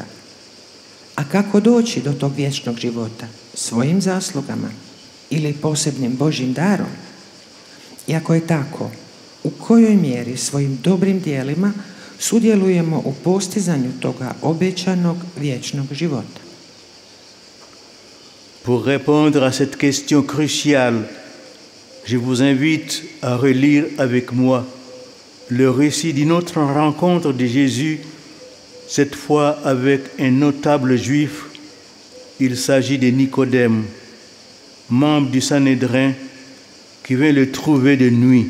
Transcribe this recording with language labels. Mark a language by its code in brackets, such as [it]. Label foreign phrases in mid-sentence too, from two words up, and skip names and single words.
[hr] A kako doći do tog vječnog života? Svojim zaslugama ili posebnim Božjim darom? I ako je tako, u kojoj mjeri svojim dobrim dijelima sudjelujemo u postizanju toga obećanog vječnog života? [fr] Pour répondre à cette question cruciale, je vous invite à relire avec moi le récit d'une autre rencontre de Jésus, cette fois avec un notable juif. Il s'agit de Nicodème, membre du Sanhédrin, qui vient le trouver de nuit.